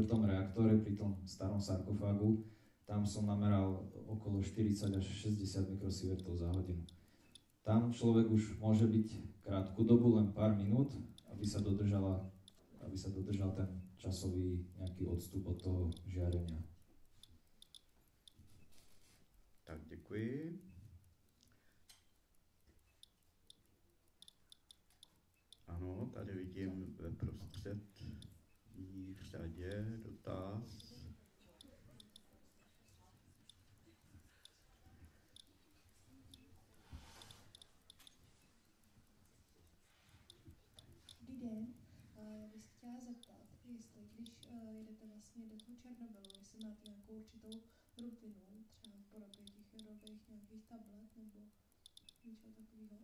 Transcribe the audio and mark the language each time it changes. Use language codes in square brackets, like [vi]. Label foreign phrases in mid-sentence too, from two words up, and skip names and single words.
[sk] reaktore, pri tom starom sarkofágu. Tam som nameral okolo 40 až 60 mikrosievertov za hodinu. Tam človek už môže byť krátku dobu, len pár minút, aby sa dodržal ten časový nejaký odstup od toho žiarenia. [cs] Tak děkuji. Ano, tady vidím ve prostřední řadě dotaz. Dobrý den, já bych se chtěla zeptat, jestli když jedete vlastně do toho Černobylu, jestli máte nějakou určitou rutinu, třeba v podobě těch jodových nějakých tablet nebo něčeho takového?